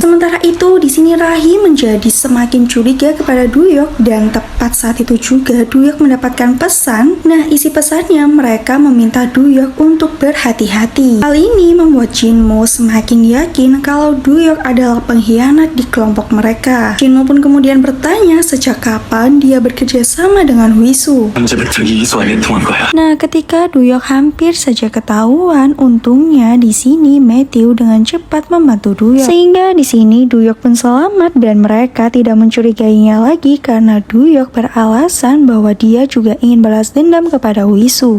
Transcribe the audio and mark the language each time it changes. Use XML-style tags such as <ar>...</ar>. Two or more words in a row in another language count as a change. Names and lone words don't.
<id>Sementara itu di sini Rahi menjadi semakin curiga kepada Duyok dan tepat saat itu juga Duyok mendapatkan pesan. Nah, isi pesannya mereka meminta Duyok untuk berhati-hati. Hal ini membuat Jinmu semakin yakin kalau Duyok adalah pengkhianat di kelompok mereka. Jinmu pun kemudian bertanya sejak kapan dia bekerja sama dengan Wisu.</id> <ko>남자들이 이소환에 통한 거야.</ko> <id>Nah, ketika Duyok hampir saja ketahuan, untungnya di sini Matthew dengan cepat membantu Duyok. Sehingga di sini Duyok pun selamat dan mereka tidak mencurigainya lagi karena Duyok beralasan bahwa dia juga ingin balas dendam kepada Wisu.</id>